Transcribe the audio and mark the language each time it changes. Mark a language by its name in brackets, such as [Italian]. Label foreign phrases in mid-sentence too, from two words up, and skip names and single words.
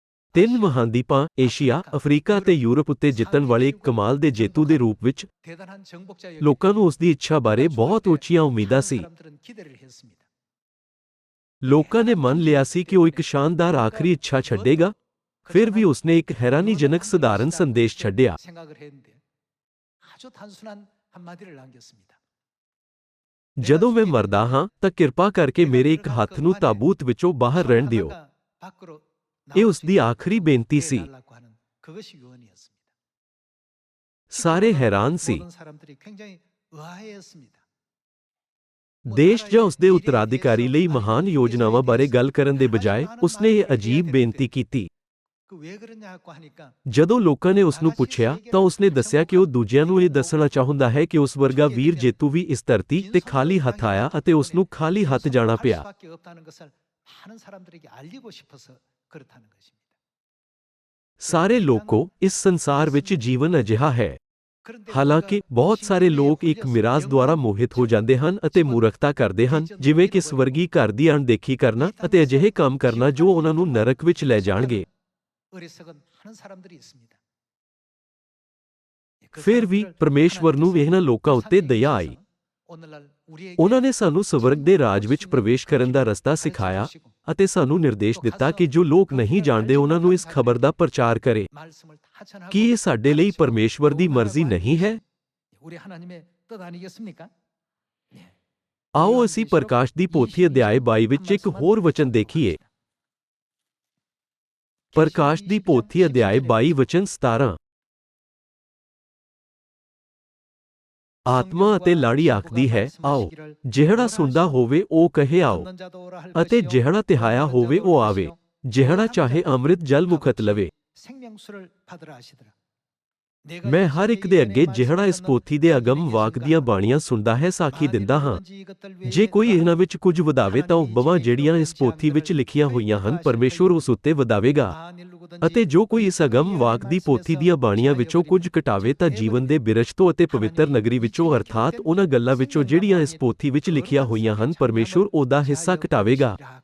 [Punjabi] ਤਿੰਨ ਮਹਾਂਦੀਪਾਂ ਏਸ਼ੀਆ, ਅਫਰੀਕਾ ਅਤੇ ਯੂਰਪ ਉੱਤੇ ਜਿੱਤਣ ਵਾਲੇ ਇੱਕ ਕਮਾਲ ਦੇ ਜੇਤੂ ਦੇ ਰੂਪ ਵਿੱਚ [Korean] 대단한 정복자 [Punjabi] ਲੋਕਾਂ ਨੂੰ ਉਸ ਦੀ ਇੱਛਾ ਬਾਰੇ ਬਹੁਤ ਉੱਚੀਆਂ ਉਮੀਦਾਂ ਸੀ। [Korean] 사람들은 기대를 했습니다. [Punjabi] ਲੋਕਾਂ ਨੇ ਮੰਨ ਲਿਆ ਸੀ ਕਿ ਉਹ ਇੱਕ ਸ਼ਾਨਦਾਰ ਆਖਰੀ ਇੱਛਾ ਛੱਡੇਗਾ। ਫਿਰ ਵੀ ਉਸਨੇ ਇੱਕ ਹੈਰਾਨੀਜਨਕ ਸਧਾਰਨ ਸੰਦੇਸ਼ ਛੱਡਿਆ। [Korean] 생각을 했는데 아주 단순한 한마디를 남겼습니다. [Punjabi] ਜਦੋਂ ਮੈਂ ਮਰਦਾ ਹਾਂ ਤਾਂ ਕਿਰਪਾ ਕਰਕੇ ਮੇਰੇ ਇੱਕ ਹੱਥ ਨੂੰ ਤਾਬੂਤ ਵਿੱਚੋਂ ਬਾਹਰ ਰਹਿਣ ਦਿਓ। [Korean] 밖으로 [Punjabi] ਇਹ ਉਸ ਦੀ ਆਖਰੀ ਬੇਨਤੀ ਸੀ। [Korean] 해달라고 하는 그것이 유언이었습니다. [Punjabi] ਸਾਰੇ ਹੈਰਾਨ ਸੀ। [Korean] 모든 사람들이 굉장히 의아해했습니다. [Punjabi] ਦੇਸ਼ ਜਾਂ ਉਸ ਦੇ ਉੱਤਰਾਧਿਕਾਰੀ ਲਈ ਮਹਾਨ ਯੋਜਨਾਵਾਂ ਬਾਰੇ ਗੱਲ ਕਰਨ ਦੇ ਬਜਾਏ ਉਸਨੇ ਇਹ ਅਜੀਬ ਬੇਨਤੀ ਕੀਤੀ। [Korean] 그 왜 그러냐고 하니까 [Punjabi] ਜਦੋਂ ਲੋਕਾਂ ਨੇ ਉਸ ਨੂੰ ਪੁੱਛਿਆ ਤਾਂ ਉਸਨੇ ਦੱਸਿਆ ਕਿ ਉਹ ਦੂਜਿਆਂ ਨੂੰ ਇਹ ਦੱਸਣਾ ਚਾਹੁੰਦਾ ਹੈ ਕਿ ਉਸ ਵਰਗਾ ਵੀਰ ਜੇਤੂ ਵੀ ਇਸ ਧਰਤੀ ਤੇ ਖਾਲੀ ਹੱਥ ਆਇਆ ਅਤੇ ਉਸ ਨੂੰ ਖਾਲੀ ਹੱਥ ਜਾਣਾ [Korean] 할 [Punjabi] ਪਿਆ। [Korean] 수밖에 없다는 것을 많은 사람들에게 알리고 싶어서 그렇다는 것입니다. [Punjabi] ਸਾਰੇ ਲੋਕੋ, ਇਸ ਸੰਸਾਰ ਵਿੱਚ ਜੀਵਨ ਅਜਿਹਾ ਹੈ। [Korean] 그런데 [Punjabi] ਹਾਲਾਂਕਿ [Korean] 우리가 [Punjabi] ਬਹੁਤ ਸਾਰੇ [Korean] 신비에 [Punjabi] ਲੋਕ ਇੱਕ [Korean] 홀려서 [Punjabi] ਮਿਰਾਜ ਦੁਆਰਾ ਮੋਹਿਤ ਹੋ ਜਾਂਦੇ ਹਨ ਅਤੇ ਮੂਰਖਤਾ ਕਰਦੇ ਹਨ, ਜਿਵੇਂ ਕਿ ਸਵਰਗੀ ਘਰ ਦੀ ਅਣਦੇਖੀ ਕਰਨਾ ਅਤੇ ਅਜਿਹੇ ਕੰਮ ਕਰਨਾ ਜੋ ਉਹਨਾਂ ਨੂੰ ਨਰਕ ਵਿੱਚ ਲੈ ਜਾਣਗੇ। [Korean] 어리석은 많은 사람들이 있습니다. 그 [Punjabi] ਫਿਰ ਵੀ [Korean] 사람들을 [Punjabi] ਪਰਮੇਸ਼ਵਰ ਨੂੰ [Korean] 하나님께서 [Punjabi] ਇਹਨਾਂ ਲੋਕਾਂ ਉੱਤੇ ਦਇਆ ਆਈ। [Korean] 오늘날 우리에게 [Punjabi] ਉਹਨਾਂ ਨੇ ਸਾਨੂੰ ਸਵਰਗ ਦੇ ਰਾਜ ਵਿੱਚ ਪ੍ਰਵੇਸ਼ ਕਰਨ ਦਾ ਰਸਤਾ ਸਿਖਾਇਆ ਅਤੇ ਸਾਨੂੰ ਨਿਰਦੇਸ਼ ਦਿੱਤਾ ਕਿ ਜੋ ਲੋਕ ਨਹੀਂ ਜਾਣਦੇ ਉਹਨਾਂ ਨੂੰ ਇਸ ਖਬਰ ਦਾ ਪ੍ਰਚਾਰ ਕਰੇ। [Korean] 말씀을 다 전하고 [Punjabi] ਕੀ ਇਹ ਸਾਡੇ ਲਈ ਪਰਮੇਸ਼ਵਰ ਦੀ ਮਰਜ਼ੀ ਨਹੀਂ ਹੈ? [Korean] 우리 하나님의 뜻 아니겠습니까? [Punjabi] ਆਓ ਅਸੀਂ ਪ੍ਰਕਾਸ਼ ਦੀ ਪੋਥੀ ਅਧਿਆਇ 22 ਵਿੱਚ ਇੱਕ ਹੋਰ ਵਚਨ ਦੇਖੀਏ। ਪ੍ਰਕਾਸ਼ ਦੀ ਪੋਥੀ ਅਧਿਆਇ 22 ਵਚਨ 17। ਆਤਮਾ ਅਤੇ ਲਾੜੀ ਆਖਦੀ ਹੈ, ਆਓ। ਜਿਹੜਾ ਸੁਣਦਾ ਹੋਵੇ ਉਹ ਕਹੇ ਆਓ, ਅਤੇ ਜਿਹੜਾ ਤਿਹਾਇਆ ਹੋਵੇ ਉਹ ਆਵੇ। ਜਿਹੜਾ ਚਾਹੇ ਅੰਮ੍ਰਿਤ ਜਲ ਮੁਖਤ ਲਵੇ। [Korean] 생명수를 받으라 하시더라. [Punjabi] ਮੈਂ ਹਰ ਇੱਕ ਦੇ ਅੱਗੇ ਜਿਹੜਾ ਇਸ ਪੋਥੀ ਦੇ ਅਗਮ ਵਾਕ ਦੀਆਂ ਬਾਣੀਆਂ ਸੁਣਦਾ ਹੈ ਸਾਖੀ ਦਿੰਦਾ ਹਾਂ। ਜੇ ਕੋਈ ਇਹਨਾਂ ਵਿੱਚ ਕੁਝ ਵਧਾਵੇ ਤਾਂ ਉਹ ਬਵਾਂ ਜਿਹੜੀਆਂ ਇਸ ਪੋਥੀ ਵਿੱਚ ਲਿਖੀਆਂ ਹੋਈਆਂ ਹਨ ਪਰਮੇਸ਼ਵਰ ਉਸ ਉੱਤੇ ਵਧਾਵੇਗਾ, ਅਤੇ ਜੋ ਕੋਈ ਇਸ ਅਗਮ ਵਾਕ ਦੀ ਪੋਥੀ ਦੀਆਂ ਬਾਣੀਆਂ ਵਿੱਚੋਂ ਕੁਝ ਘਟਾਵੇ ਤਾਂ ਜੀਵਨ ਦੇ ਬਿਰਛ ਤੋਂ ਅਤੇ ਪਵਿੱਤਰ ਨਗਰੀ ਵਿੱਚੋਂ ਅਰਥਾਤ ਉਹਨਾਂ ਗੱਲਾਂ ਵਿੱਚੋਂ ਜਿਹੜੀਆਂ ਇਸ ਪੋਥੀ ਵਿੱਚ ਲਿਖੀਆਂ ਹੋਈਆਂ ਹਨ ਪਰਮੇਸ਼ਵਰ ਉਹਦਾ ਹਿੱਸਾ ਘਟਾਵੇਗਾ।